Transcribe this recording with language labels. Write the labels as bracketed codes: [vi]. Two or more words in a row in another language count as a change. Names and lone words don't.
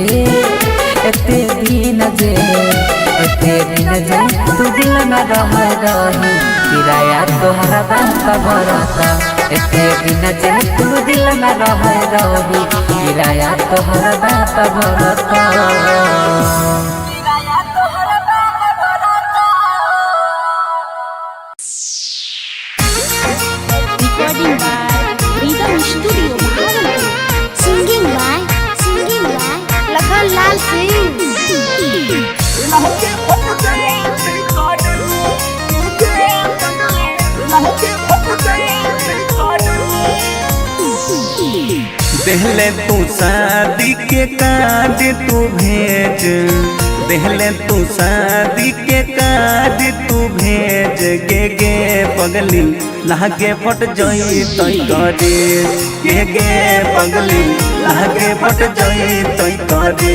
[bho] जे तू दिल में रह रही किराया तोहरा बाप भरता एते दिन जे तू दिल में रह रही किराया तोहरा बाप भरता [en] Recording by Rhythm Studio Bhagalpur. Singing by Lakhan Lal Singh. [bho] देहले तू शादी के कार्ड तू भेज देहले तू शादी के कार्ड तू भेज गे पगली लागे फट जई तई करे गे पगली लागे फट जई तई करे